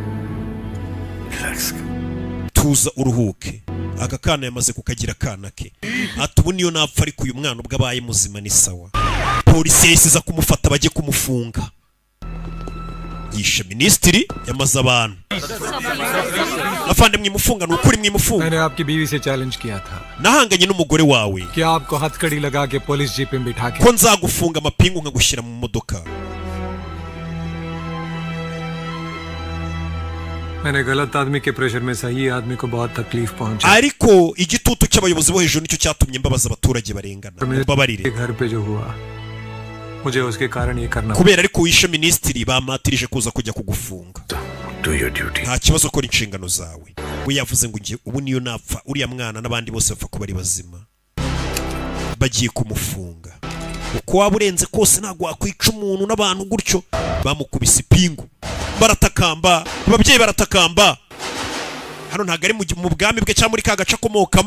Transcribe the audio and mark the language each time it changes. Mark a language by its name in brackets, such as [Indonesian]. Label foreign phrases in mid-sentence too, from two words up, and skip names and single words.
[Kinyarwanda] Tuza uruhuke, aka kana yamaze kukagira kana ke. Ati ubu niyo napfa ariko uyu mwana ubwo abaye muzima ni sawa. Polisi yahise kumufata bajye kumufunga. Yishe ministiri yamaze abantu. Afande mwimufunga nukuri mwimufunga. [Hindi] मैंने आपकी बीवी से चैलेंज किया था. [Kinyarwanda] Nahanganye n'umugore wawe. [Hindi] कि आपको हथकड़ी लगा के पुलिस जीप में बिठा के. [Kinyarwanda] Ko nzagufunga amapingu nkagushyira mu modoka. [Hindi] मैंने गलत आदमी के प्रेशर में सही आदमी को बहुत तकलीफ पहुंची. [Kinyarwanda] Ariko igitutu cy'abayobozi bo hejuru nicyo cyatumye mbabaza abaturage barengana. Babarire. [Hindi] घर पे जो हुआ मुझे उसके कारण ये करना. [Kinyarwanda] Kubera ariko wishe ministiri bamatirije kuza kujya kugufunga. [English] Do your duty. [Kinyarwanda] Nta kibazo ko inshingano zawe. We yavuze ngo ngiye ubu niyo napfa uriya mwana n'abandi bose bapfa kuba ari bazima. Bagiye kumufunga. Uko waburenze kose ntago wakwica umuntu n'abantu gutyo. Bamukubise ipingu. Baratakamba, ababyeyi baratakamba. Hano ntago ari mu bwami bwe cyangwa muri kagaca komokamo.